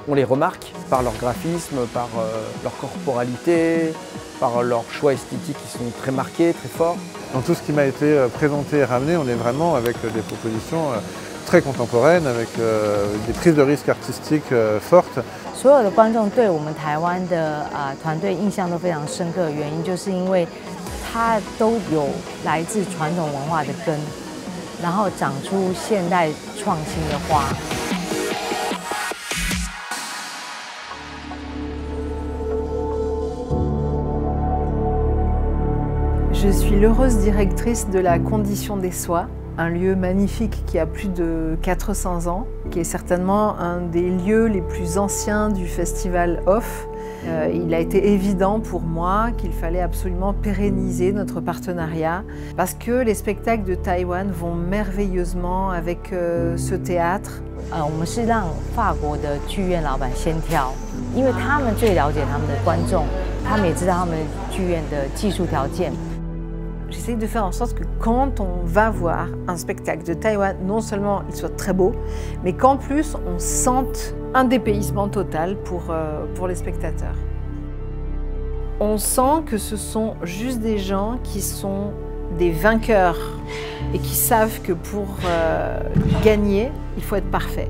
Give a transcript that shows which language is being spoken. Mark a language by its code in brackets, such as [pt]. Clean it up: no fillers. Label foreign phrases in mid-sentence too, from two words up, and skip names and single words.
[fr] On les remarque par leur graphisme, par leur corporalité, par leurs choix esthétiques qui sont très marqués, très forts. Dans tout ce qui m'a été présenté et ramené, on est vraiment avec des propositions très contemporaines, avec des prises de risques artistiques fortes. [zh] 所有的观众对我们台湾的团队印象都非常深刻的原因，就是因为它都有来自传统文化的根，然后长出现代创新的花。 [fr] Je suis l'heureuse directrice de la Condition des Soies, un lieu magnifique qui a plus de 400 ans, qui est certainement un des lieux les plus anciens du festival Off. Il a été évident pour moi qu'il fallait absolument pérenniser notre partenariat parce que les spectacles de Taïwan vont merveilleusement avec ce théâtre. [zh] 我们是让法国的剧院老板先挑，因为他们最了解他们的观众，他们也知道他们剧院的技术条件。 [fr] J'essaie de faire en sorte que quand on va voir un spectacle de Taïwan, non seulement il soit très beau, mais qu'en plus on sente un dépaysement total pour les spectateurs. On sent que ce sont juste des gens qui sont des vainqueurs et qui savent que pour gagner, il faut être parfait.